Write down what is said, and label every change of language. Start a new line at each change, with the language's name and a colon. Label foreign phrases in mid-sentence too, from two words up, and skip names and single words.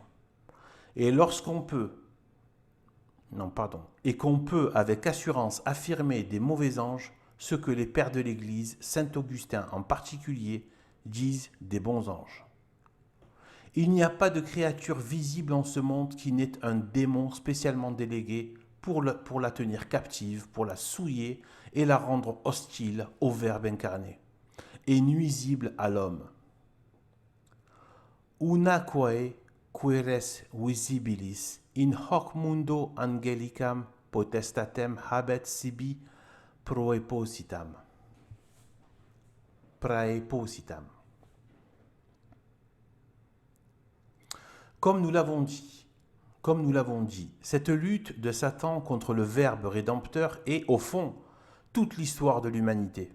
French: Et lorsqu'on peut, non pardon, et qu'on peut avec assurance affirmer des mauvais anges, ce que les pères de l'Église, saint Augustin en particulier, disent des bons anges. Il n'y a pas de créature visible en ce monde qui n'ait un démon spécialement délégué pour la tenir captive, pour la souiller et la rendre hostile au Verbe incarné, et nuisible à l'homme.
Latin: Unaquae queres visibilis in hoc mundo angelicam potestatem habet sibi praepositam.
French: Comme nous l'avons dit, cette lutte de Satan contre le Verbe rédempteur est, au fond, toute l'histoire de l'humanité.